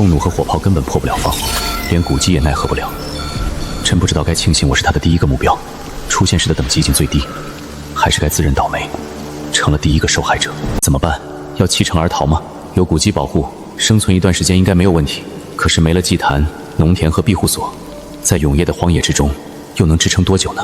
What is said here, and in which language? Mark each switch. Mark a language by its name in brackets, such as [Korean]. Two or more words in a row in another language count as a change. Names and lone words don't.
[Chinese] 火炮根本破不了防，连古迹也奈何不了。真不知道该庆幸我是他的第一个目標，出現時的等級已經最低，還是該自認倒霉，成了第一個受害者。怎麼辦？要棄城而逃嗎？有古蹟保護，生存一段時間應該沒有問題。可是沒了祭壇、農田和庇護所，在永夜的荒野之中，又能支撐多久呢？